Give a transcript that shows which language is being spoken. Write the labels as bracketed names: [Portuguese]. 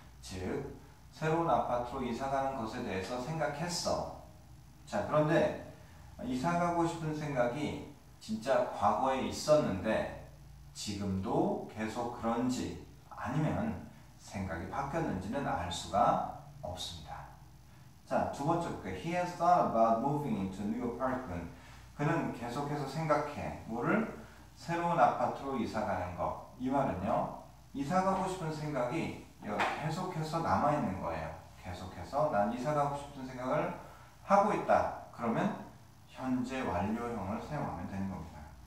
[Korean] 즉, 새로운 아파트로 이사가는 것에 대해서 생각했어. 자, 그런데 이사가고 싶은 생각이 진짜 과거에 있었는데 지금도 계속 그런지, 아니면 생각이 바뀌었는지는 알 수가 없습니다. 자, 두 번째 볼게요. [English] He has thought about moving into a new apartment. [Korean] 그는 계속해서 생각해. 뭐를? 새로운 아파트로 이사가는 것. 이 말은요, 이사가고 싶은 생각이 계속해서 남아있는 거예요. 계속해서 난 이사가고 싶은 생각을 하고 있다. 그러면 현재 완료형을 사용하면 되는 겁니다.